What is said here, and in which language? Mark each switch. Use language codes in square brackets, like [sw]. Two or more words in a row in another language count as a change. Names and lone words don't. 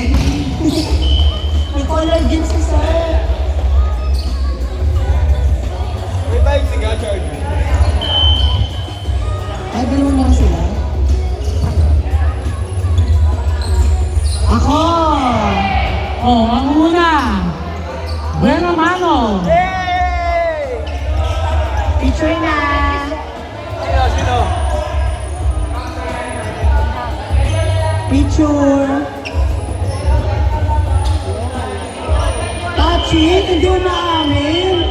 [tl] May color din si sir. May bike si Gachard. Ay, dalawa na sila. Ako! Oh, ang una! [es] Bueno mano! [tl] Hey! Picture na. Sino? Picture! Tachi, hindi na amin!